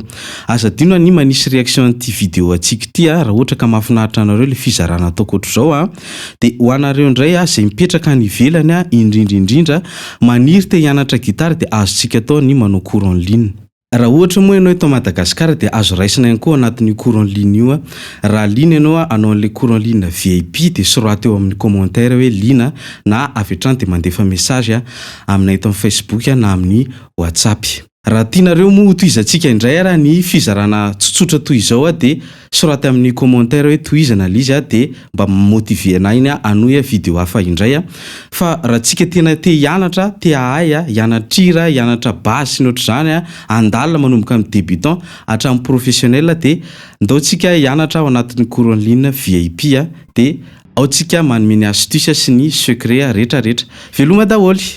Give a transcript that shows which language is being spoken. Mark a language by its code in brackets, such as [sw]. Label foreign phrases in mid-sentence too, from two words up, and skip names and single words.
[mg] Aza adino ny manisy réaction an'ity vidéo antsika ity raha ohatra ka mahafinaritra anareo ilay fizarana ataoko ohatr'izao dia ho anareo indray izay mipetraka any ivelany indrindra maniry te hianatra gitara dia azontsika atao ny manao [fr] cours en ligne. [mg] Raha ohatra moa ianao eto Madagasikara dia azo raisina ihany koa anatin'ny [fr] cours en ligne [mg] io. Raha liana ianao anao an'ilay [fr] cours en ligne VIP [mg] dia soraty eo amin'ny commentaire hoe liana, na avy hatrany dia mandefa message aminay eto amin'ny Facebook na amin'ny WhatsApp. Raha tianareo moa toizantsika indray raha ny fizarana tsotsotra toy izao dia soraty amin'ny commentaire hoe toizana l'izy dia mba motiver anay iny hanohy vidéo hafa indray. Fa raha tsika tena te hianatra, te hahay hianatrira, hianatra base sy ny ohatr'izany andalina manomboka amin'ny débutant hatramin'ny professionnel dia ndao tsika hianatra ao anatin'ny [fr] cours en ligne VIP [mg] dia ao tsika manome ny astuce sy ny secret rehetrarehetra. Veloma daholo.